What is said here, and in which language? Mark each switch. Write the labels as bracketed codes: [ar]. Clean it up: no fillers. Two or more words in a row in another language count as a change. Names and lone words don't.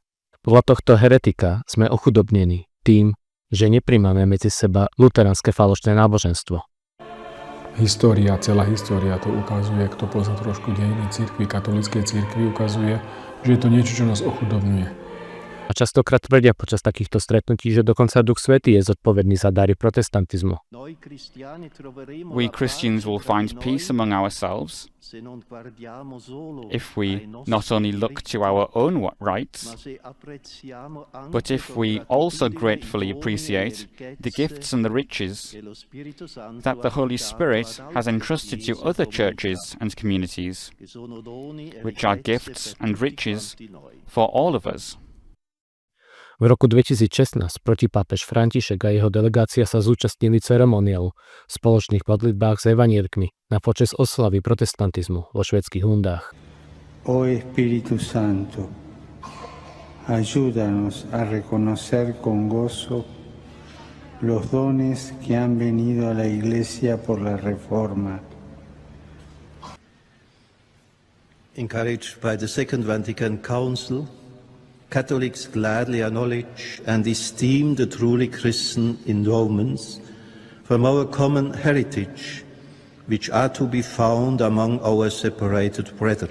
[sk] Podľa tohto heretika sme ochudobnení tým, že nepríjmame medzi seba luteránske falošné náboženstvo. Celá história to ukazuje, kto pozná trošku dejiny cirkvi, katolíckej cirkvi, ukazuje, že je to niečo, čo nás ochudobňuje. A častokrát tvrdia počas takýchto stretnutí, že dokonca Duch Svätý je zodpovedný za dary protestantizmu. [en] We Christians will find peace among ourselves if we not only look to our own rights, but if we also gratefully appreciate the gifts and the riches that the Holy Spirit has entrusted to other churches and communities, which are gifts and riches for all of us. [sk] V roku 2016 protipápež František a jeho delegácia sa zúčastnili ceremoniálu v spoločných modlitbách s evanjelikmi na počesť oslavy protestantizmu vo švédskych Hundách. [es] O Espíritu Santo, ayúdanos a reconocer con gozo los dones que han venido a la Iglesia por la Reforma. [en] Encouraged by the Second Vatican Council, Catholics gladly acknowledge and esteem the truly Christian endowments from our common heritage, which are to be found among our separated brethren.